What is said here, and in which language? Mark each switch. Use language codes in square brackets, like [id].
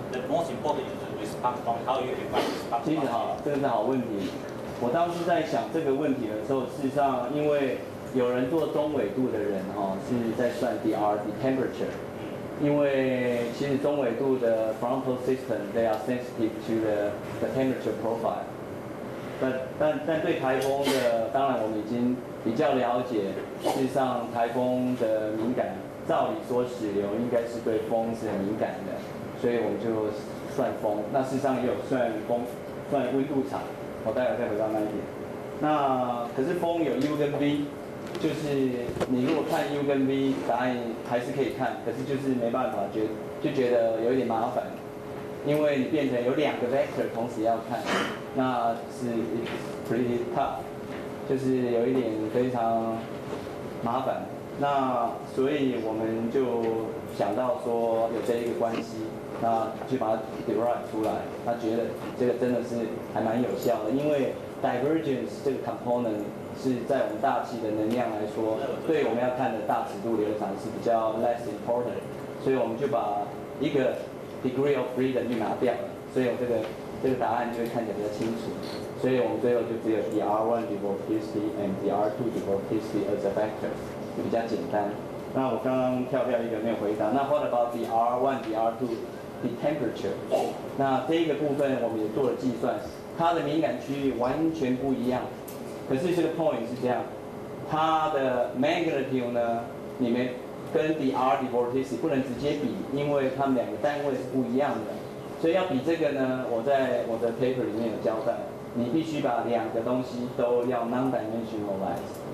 [en] The most important is the response function. How you define response [zh] 其实 [en] function? [zh] 这个是好问题。我当时在想这个问题的时候，事实上因为有人做中纬度的人是在算 DR temperature。因为其实中纬度的 frontal system [en] they are sensitive to the temperature profile。 [zh] 但对台风的，当然我们已经比较了解，事实上台风的敏感，照理说矢流应该是对风是很敏感的，所以我们就算风。那事实上也有算风，算温度场。我待会再回到那一点。那可是风有 U 跟 V。就是你如果看 U 跟 V 答案还是可以看，可是就是没办法就觉得有一点麻烦，因为你变成有两个 vector 同时要看，那是 [en] pretty tough， [zh] 就是有一点非常麻烦。那所以我们就想到说有这一个关系，那就把它 derive 出来。他觉得这个真的是还蛮有效的，因为 divergence 这个 component 是在我们大气的能量来说，对我们要看的大尺度流场是比较 less important， 所以我们就把一个 degree of freedom 就拿掉了，所以我这个答案就会看起来比较清楚。所以我们最后就只有 [en] DR1 diverticity and DR2 diverticity as a vector， [zh] 就比较简单。那我刚刚跳一个没有回答，那 [en] what about DR1 DR2 the temperature？ [zh] 那这一个部分我们也做了计算，它的敏感区域完全不一样。可是这个 point 是这样，它的 magnitude 呢，你们跟 DR diverticity 不能直接比，因为它们两个单位是不一样的。所以要比这个呢，我在我的 paper 里面有交代，你必须把两个东西都要 non-dimensionalize。